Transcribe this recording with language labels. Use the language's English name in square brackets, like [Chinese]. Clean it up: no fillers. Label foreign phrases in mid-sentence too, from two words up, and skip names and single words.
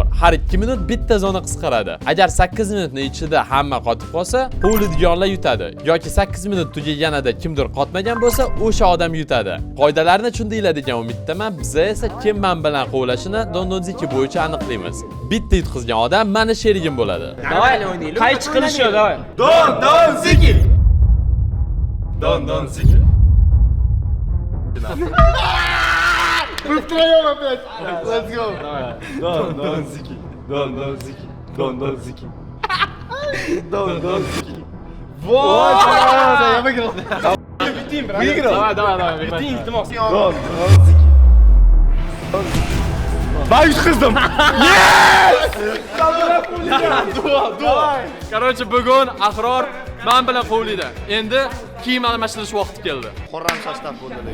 [Uzbek] Har 2 minut bitta zona qisqaradi. Agar 8 minutning ichida hamma qotib qolsa, quvlaydiganlar yutadi yoki 8 minut tugaganida kimdir qotmagan bo'lsa, o'sha odam yutadi. Qoidalarni tushundinglar degan umiddaman. Biz esa kim men bilan quvlashini dondonziki bo'yicha aniqlaymiz. Bitta yutqizgan odam meni sherigim bo'ladi. Давай o'ynaylik. Qaychi qilish yo'q, давай. Dondonziki. Dondonziki. [Russian] Втроем опять. [English] Let's go. [Uzbek] Dondonziki. Dondonziki. Dondonziki. Dondonziki. [Russian] Вот. Я выиграл. Выиграл? Давай. [Uzbek] Bitti, iltimos. Dondonziki. Ben yutqizdim. Короче, bugun Ahror men bilan quvlaydi. Endi kiyim almashtirish vaqti keldi. Xorram sochdan bo'ldi.